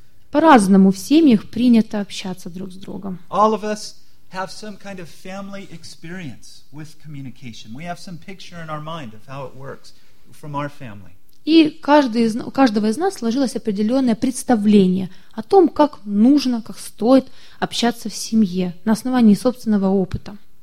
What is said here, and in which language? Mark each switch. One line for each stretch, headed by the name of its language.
Russian: По-разному в семьях принято общаться друг с другом.
English: All of us have some kind of family experience with communication. We have some picture in our mind of how it works from our family.
Russian: И у каждого из нас сложилось определенное представление о том, как нужно, как стоит общаться в семье на основании собственного опыта.